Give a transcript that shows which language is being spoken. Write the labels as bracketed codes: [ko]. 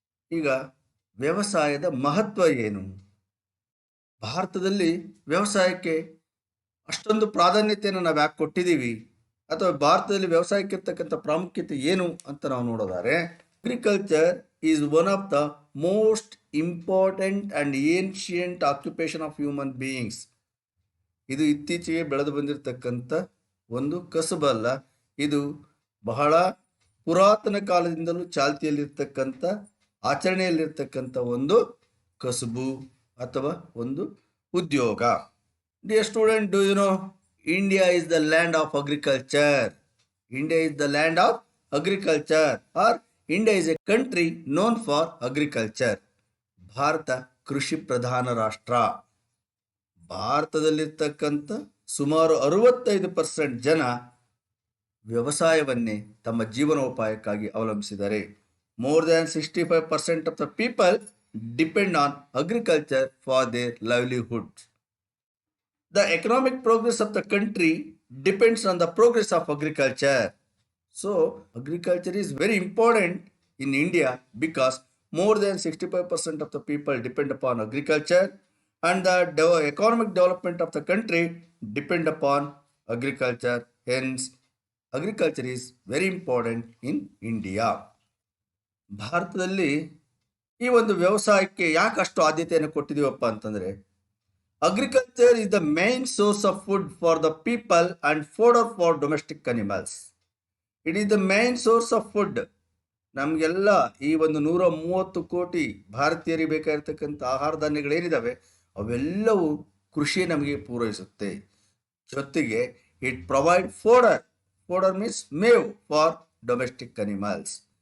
[kn] ಈಗ ವ್ಯವಸಾಯದ ಮಹತ್ವ ಏನು? ಭಾರತದಲ್ಲಿ ವ್ಯವಸಾಯಕ್ಕೆ ಅಷ್ಟೊಂದು ಪ್ರಾಧಾನ್ಯತೆಯನ್ನು ನಾವು ಯಾಕೆ ಕೊಟ್ಟಿದ್ದೀವಿ, ಅಥವಾ ಭಾರತದಲ್ಲಿ ವ್ಯವಸಾಯಕ್ಕೆ ಇರ್ತಕ್ಕಂಥ ಪ್ರಾಮುಖ್ಯತೆ ಏನು ಅಂತ ನಾವು ನೋಡೋದಾದ್ರೆ, [en] Agriculture is one of the most important and ancient occupation of human beings. [kn] ಇದು ಇತ್ತೀಚೆಗೆ ಬೆಳೆದು ಬಂದಿರತಕ್ಕಂಥ ಒಂದು ಕಸುಬಲ್ಲ, ಇದು ಬಹಳ ಪುರಾತನ ಕಾಲದಿಂದಲೂ ಚಾಲ್ತಿಯಲ್ಲಿರ್ತಕ್ಕಂಥ, ಆಚರಣೆಯಲ್ಲಿರ್ತಕ್ಕಂಥ ಒಂದು ಕಸುಬು ಅಥವಾ ಒಂದು ಉದ್ಯೋಗ. [en] Dear student, do you know India is the land of agriculture? India is the land of agriculture, or India is a country known for agriculture. [kn] Bharat ಕೃಷಿ ಪ್ರಧಾನ ರಾಷ್ಟ್ರ. ಭಾರತದಲ್ಲಿರ್ತಕ್ಕಂಥ ಸುಮಾರು 65% ಜನ ವ್ಯವಸಾಯವನ್ನೇ ತಮ್ಮ ಜೀವನೋಪಾಯಕ್ಕಾಗಿ ಅವಲಂಬಿಸಿದ್ದಾರೆ. [en] More than 65% of the people depend on agriculture for their livelihood. The economic progress of the country depends on the progress of agriculture. So, agriculture is very important in India because more than 65% of the people depend upon agriculture, and the economic development of the country depend upon agriculture. Hence, agriculture is very important in India. [kn] ಭಾರತದಲ್ಲಿ ಈ ಒಂದು ವ್ಯವಸಾಯಕ್ಕೆ ಯಾಕೆ ಅಷ್ಟು ಆದ್ಯತೆಯನ್ನು ಕೊಟ್ಟಿದ್ದೀವಪ್ಪ ಅಂತಂದರೆ, [en] agriculture is the main source of food for the people and fodder for domestic animals. It is the main source of food. [kn] ನಮಗೆಲ್ಲ ಈ ಒಂದು 130 ಕೋಟಿ ಭಾರತೀಯರಿಗೆ ಬೇಕಾಗಿರ್ತಕ್ಕಂಥ ಆಹಾರ ಧಾನ್ಯಗಳೇನಿದ್ದಾವೆ ಅವೆಲ್ಲವೂ ಕೃಷಿ ನಮಗೆ ಪೂರೈಸುತ್ತೆ. ಜೊತೆಗೆ [en] It provide fodder means ಮೇವ್ for domestic animals.